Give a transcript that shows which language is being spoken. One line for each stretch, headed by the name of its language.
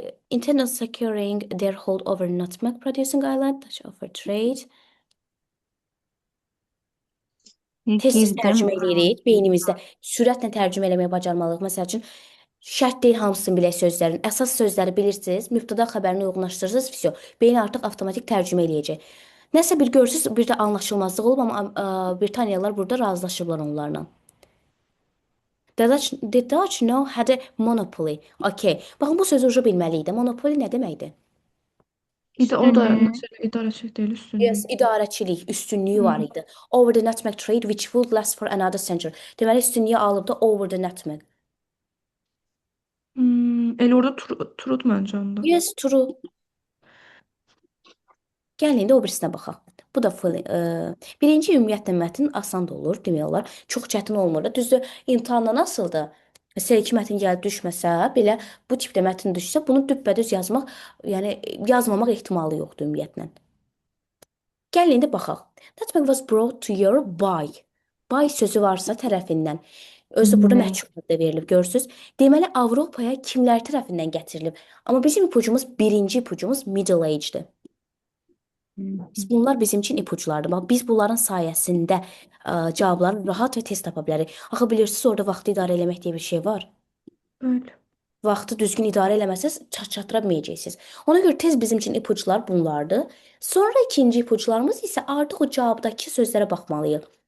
English: Intended securing their hold over nutmeg producing island, Dutch offer trade.
Azerbaijani: Tez-tez tərcümə edirik beynimizdə. Sürətlə tərcümə eləməyə bacarmalıyıq. Məsəl üçün, şərt deyil hamısını bilək sözlərin. Əsas sözləri bilirsiniz, mübtəda xəbərini uyğunlaşdırırsınız, vəsə. Beyin artıq avtomatik tərcümə eləyəcək. Nəsə bir görürsüz, bir də anlaşılmazlıq olub, amma Britaniyalılar burada razılaşıblar onlarla.
English: The Dutch know had a monopoly.
Azerbaijani: Okay. Baxın, bu sözü uca bilməliydik. Monopoly nə deməkdir? O da məsələ idarəçilik deyil, üstünlük. Yes, idarəçilik, üstünlüyü var idi.
English: Over the nutmeg trade which would last for another century.
Azerbaijani: Deməli, üstünlüyü alıb da
English: over the nutmeg.
Azerbaijani: Elə orada turut məncə onda. Yes, true. Gəlin indi o birisinə baxaq. Bu da birinci ümumiyyətlə mətn asan da olur, demək olar. Çox çətin olmur da. Düzdür, imtahanda nasıldır? C2 mətn gəlib düşməsə, belə bu tipdə mətn düşsə, bunu düppədüz yazmaq, yəni yazmamaq ehtimalı yoxdur ümumiyyətlə. Gəlin indi baxaq.
English: Nutmeg was brought to Europe by.
Azerbaijani: By sözü varsa tərəfindən. Özü burada məhkum da verilib, görürsüz. Deməli, Avropaya kimlər tərəfindən gətirilib? Amma bizim ipucumuz, birinci ipucumuz middle age-dir. Bunlar bizim üçün ipuçlardır. Bax, biz bunların sayəsində cavabları rahat və tez tapa bilərik. Axı bilirsiniz, orada vaxtı idarə eləmək deyə bir şey var. Bəli. Vaxtı düzgün idarə eləməsəz çatdıra bilməyəcəksiniz. Ona görə tez bizim üçün ipuçlar bunlardır. Sonra ikinci ipuçlarımız isə artıq o cavabdakı sözlərə baxmalıyıq.